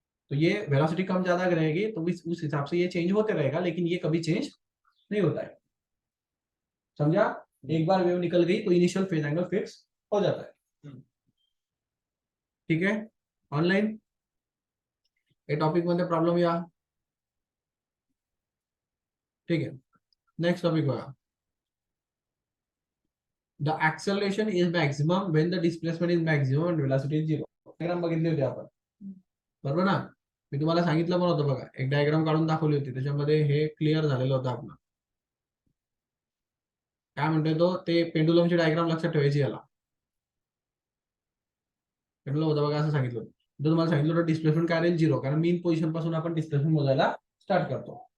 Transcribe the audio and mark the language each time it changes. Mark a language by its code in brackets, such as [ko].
[hi] तो ये वेलोसिटी कम ज्यादा रहेगी तो उस हिसाब से ये चेंज होते रहेगा, लेकिन ये कभी चेंज नहीं होता है। समझा? एक बार वेव निकल गई तो इनिशियल फेज एंगल फिक्स हो जाता है। ठीक है, [mr] ऑनलाइन ये टॉपिक मध्ये प्रॉब्लेम या? [hi] ठीक है, [mr] नेक्स्ट टॉपिक बघा। [en] The acceleration is maximum when the displacement is maximum and velocity is zero। [mr] Diagram बघितली होती आपण, बरोबर ना? मी तुम्हाला सांगितलं पण होतं बघा, एक डायग्राम काढून दाखवली होती, त्याच्यामध्ये हे क्लिअर झालेलं होतं आपलं। काय म्हणतोय तो, ते पेंडुलमची डायग्राम लक्षात ठेवायची याला। पेंडुलम होतं बघा, असं सांगितलं होतं। तो तुम्हाला सांगितलं होतं डिस्प्लेसमेंट काय राहील? झिरो, कारण मीन पोझिशन पासून आपण डिस्प्लेसमेंट मोजायला स्टार्ट करतो।